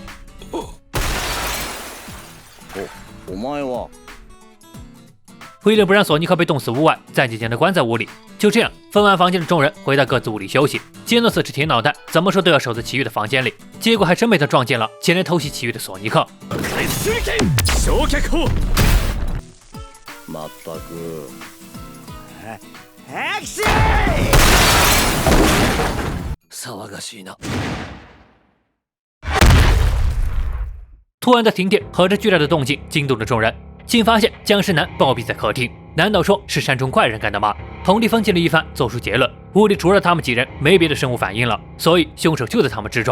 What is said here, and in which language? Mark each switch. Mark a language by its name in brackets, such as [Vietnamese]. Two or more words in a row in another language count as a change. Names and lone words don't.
[Japanese] お前は [Chinese] 为了不让索尼克被冻死屋外，暂且将他关在屋里。就这样，分完房间的众人回到各自屋里休息。杰诺斯是铁脑袋，怎么说都要守在奇遇的房间里。结果还真被他撞见了前来偷袭奇遇的索尼克。 [Japanese] まったく騒がしいな。 [Chinese] 突然的停电和这巨大的动静惊动了众人，竟发现僵尸男暴毙在客厅。难道说是山中怪人干的吗？佟丽分析了一番，做出结论：屋里除了他们几人，没别的生物反应了，所以凶手就在他们之中。